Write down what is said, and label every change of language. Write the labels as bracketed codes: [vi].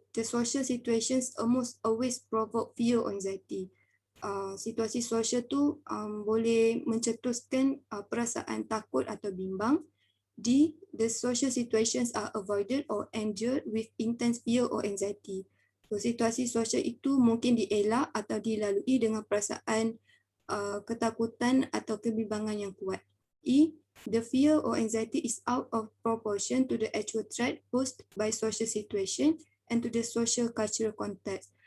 [en] The social situations almost always provoke fear or anxiety. [ms] Situasi sosial tu boleh mencetuskan perasaan takut atau bimbang. D. [en] The social situations are avoided or endured with intense fear or anxiety. [ms] So, situasi sosial itu mungkin dielak atau dilalui dengan perasaan ketakutan atau kebimbangan yang kuat. E. [en] The fear or anxiety is out of proportion to the actual threat posed by social situation and to the social cultural context.